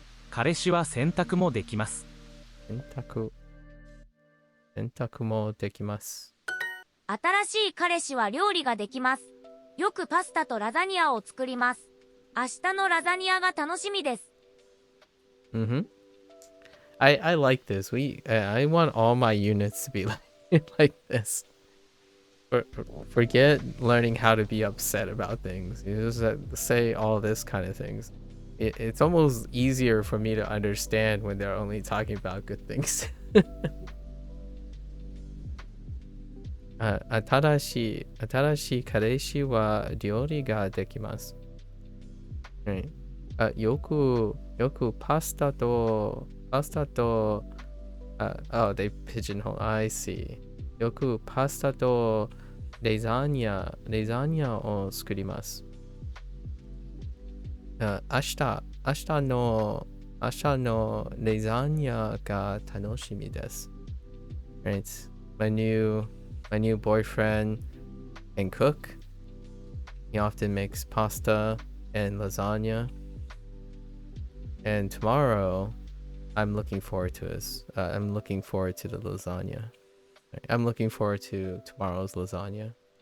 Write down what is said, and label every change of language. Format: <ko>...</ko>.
<ja>彼氏は洗濯もできます。洗濯もできます。新しい彼氏は料理ができます。よくパスタとラザニアを作ります。明日のラザニアが楽しみです。</ja> <en>I like this. I want all my units to be like this. Forget learning how to be upset about things. You just say all this kind of things. It's almost easier for me to understand when they're only talking about good things.</en> <ja>新しい彼氏は料理ができます。よくパスタと</ja> <en>they pigeonhole. I see.</en> <ja>よくパスタとレザニアを作ります。明日のレザニアが楽しみです。</ja> <en>Right. My new boyfriend can cook. He often makes pasta and lasagna. And tomorrow, I'm looking forward to this. I'm looking forward to the lasagna. I'm looking forward to tomorrow's lasagna.</en>